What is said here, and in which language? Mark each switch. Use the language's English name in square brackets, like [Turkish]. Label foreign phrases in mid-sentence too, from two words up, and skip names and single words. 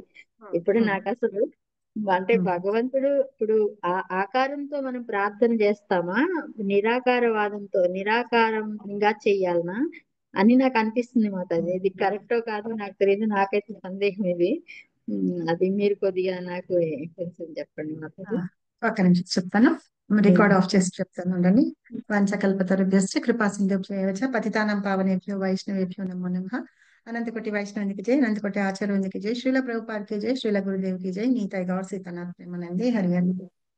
[Telugu] ఇప్పుడు నాకు అసలు అంటే భగవంతుడు ఇప్పుడు ఆ ఆకారంతో మనం ప్రార్థన చేస్తామా, నిరాకారంగా చెయ్యాలనా అని నాకు అనిపిస్తుంది మాతాజీ. ఇది కరెక్టో కాదో నాకు తెలియదు, నాకైతే సందేహం ఇది. అది మీరు కొద్దిగా నాకు కొంచెం చెప్పండి మాతాజీ. ఒక నిమిషం చెప్తాను, [English] record off [Telugu] చేసి చెప్తాను అండి. [Sanskrit] వంచకల్పతరుభ్యశ్చ కృపా సింధుభ్యో చ పతితానాం పావనేభ్యో వైష్ణవేభ్యో నమో నమః. [Telugu] అనంతకోటి వైష్ణవునికి జై, అనంతకోటి ఆచార్యునికి జై, శ్రీల ప్రభుపాదకి జై, శ్రీల గురుదేవికి జై, నీతాయి గౌర్ సీతనాథ్ ప్రేమానందే, హరి హరి.